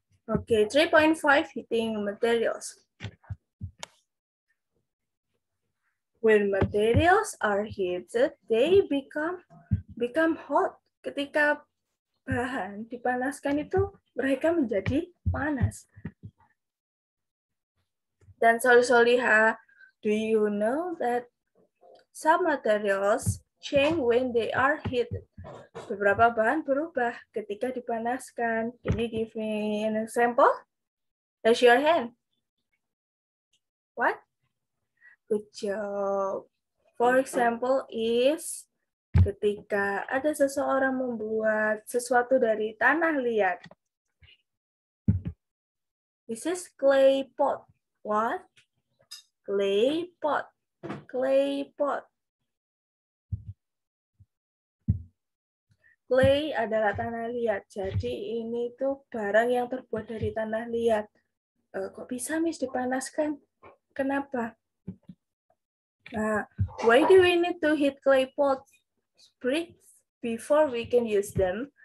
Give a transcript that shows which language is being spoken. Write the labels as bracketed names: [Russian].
[English] Oke, 3.5 heating materials. When materials are heated, they become hot. [Indonesian] Ketika bahan dipanaskan itu mereka menjadi panas. [English] Dan Soliha, do you know that some materials change when they are heated? [Indonesian] Beberapa bahan berubah ketika dipanaskan. [English] Can you give me an example? Raise your hand. What? Good job. For example is [Indonesian] ketika ada seseorang membuat sesuatu dari tanah liat. [English] This is clay pot. What? Clay pot. Clay pot. [Indonesian] Clay adalah tanah liat. Jadi ini tuh barang yang terbuat dari tanah liat. Kok bisa, Miss, dipanaskan? Kenapa? [English] Nah, why do we need to heat clay pots, bricks before we can use them?